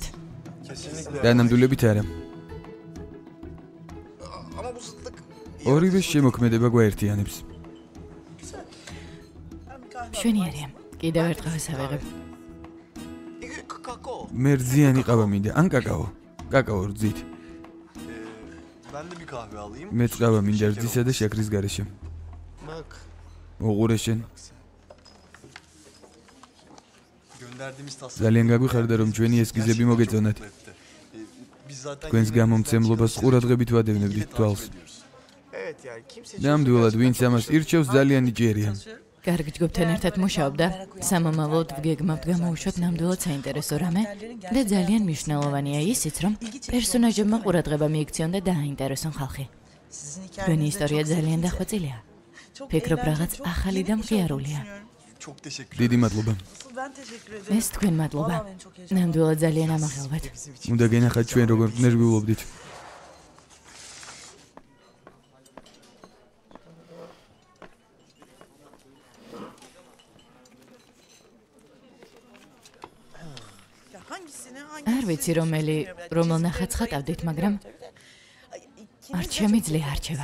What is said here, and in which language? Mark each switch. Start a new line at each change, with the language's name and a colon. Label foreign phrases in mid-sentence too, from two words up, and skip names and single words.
Georgian: დანამდვილებით არა. ორივე შემოქმედება გვაერთიანებს. მშვენიერია. კიდევ ერთ ყავას ავიღებ. მე რძიანი ყავა მინდა, ან კაკაო. კაკაო რძით.
Turkish: Ben de bir kahve alayım.
Georgian: მე ყავა მინდა რძისა და შაქრის გარეშე. ოღურე შენ.
Turkish: Gönderdiğimiz tasarım.
Georgian: ძალიან გაგვიხარდა რომ ჩვენი ესკიზები მოგეწონათ.
Turkish: Biz zaten
Georgian: თქვენს გამომცემლობას ყურადღებით ვადევნებდით თვალს. ნამდვილად ვინც ამას ირჩევს ძალიან ნიჭიერია. კარგი ჯგუფთან ერთად მუშაობ და სამომავლოდ ვგეგმავთ გამოუშვათ ნამდვილად საინტერესო რამე და ძალიან მნიშვნელოვანია ისიც, რომ პერსონაჟებმა ყურადღება მიიქციონ და დააინტერესონ ხალხი. თქვენი ისტორია ძალიან დახვეწილია. ფიქრობ რაღაც ახალი და მხიარულია.
Turkish: çok teşekkür
Georgian: დიდი მადლობა. ეს თქვენ მადლობა. ნამდვილად ძალიან ამაღელვეთ. უნდა გენახათ ჩვენ როგორ ნერვიულობდით. არ ვიცი რომელ ნახატს ხატავდით, მაგრამ არ შემიძლია არჩევა.